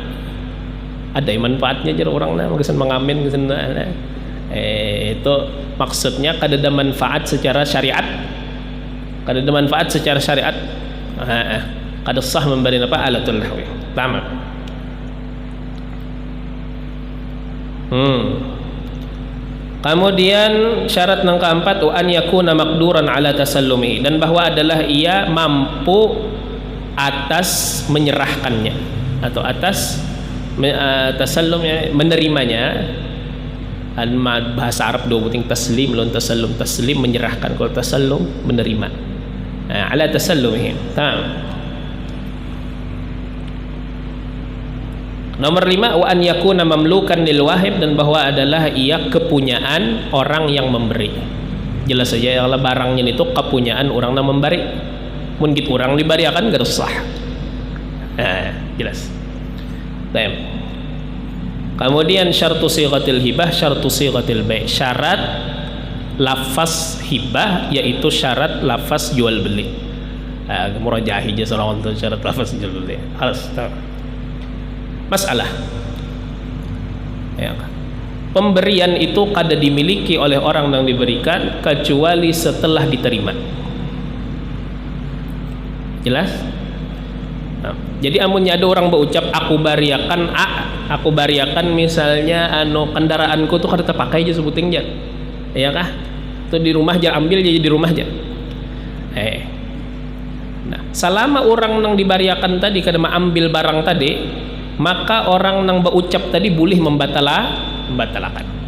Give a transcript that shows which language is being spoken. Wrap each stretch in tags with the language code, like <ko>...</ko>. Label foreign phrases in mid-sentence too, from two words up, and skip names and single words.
<id>Ada manfaatnya jadi orang magasan mengamen magasan itu maksudnya kada ada manfaat secara syariat. Kada sah memberi</id> <ar>آلة اللهو.</ar> <id>Tamam. Kemudian syarat yang keempat,</id> <ar>وأن يكون مقدورا على التسلم,</ar> <id>dan bahwa adalah ia mampu atas menyerahkannya atau atas tasallumnya, menerimanya. Bahasa Arab dua buting taslim, lawan tasallum menyerahkan, kalau tasallum menerima.</id> <ar>على تسلمه. Nomor 5, وأن يكون مملوكا للواهب,</ar> <id>dan bahwa adalah ia kepunyaan orang yang memberi. Jelas saja kalau barangnya itu kepunyaan orang yang memberi.</id> <bjn>Mun gitu orang dibariakan gak sah.</bjn> <id>Jelas. Baik.</id> <ar>Kemudian شرط صيغة الهبة شرط صيغة البيع'.</ar> <id>Syarat lafaz hibah yaitu syarat lafaz jual beli. Murajahi aja soal untuk syarat lafaz jual beli. Masalah. Ya. Pemberian itu kada dimiliki oleh orang yang diberikan kecuali setelah diterima. Jelas?</id> <bjn>Nah, jadi amunnya ada orang berucap aku bariakan misalnya kendaraanku tuh kada terpakai aja sebuting aja, ya kah? Tuh di rumah aja ambil jadi di rumah aja. Nah, selama orang nang dibariakan tadi kada ambil barang tadi, maka orang nang berucap tadi boleh membatalkan.</bjn>